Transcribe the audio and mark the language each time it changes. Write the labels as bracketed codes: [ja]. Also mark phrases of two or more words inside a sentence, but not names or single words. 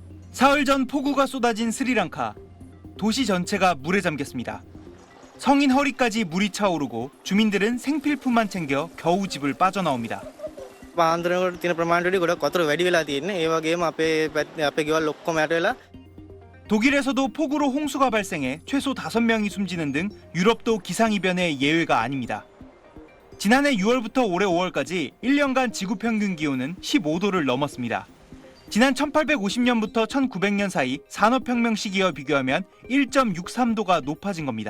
[ko] 사흘 전 폭우가 쏟아진 스리랑카. 도시 전체가 물에 잠겼습니다. 성인 허리까지 물이 차오르고 주민들은 생필품만 챙겨 겨우 집을 빠져나옵니다. [si] පාන්දරකට තියෙන ප්‍රමාණයට ගොඩක් වතුර වැඩි වෙලා තියෙන්නේ. ඒ වගේම අපේ ගෙවල් ඔක්කොම යට වෙලා [ko] 독일에서도 폭우로 홍수가 발생해 최소 5명이 숨지는 등 유럽도 기상이변의 예외가 아닙니다. 지난해 6월부터 올해 5월까지 1년간 지구 평균 기온은 15도를 넘었습니다. 지난 1850년부터 1900년 사이 산업혁명 시기와 비교하면 1.63도가 높아진 겁니다.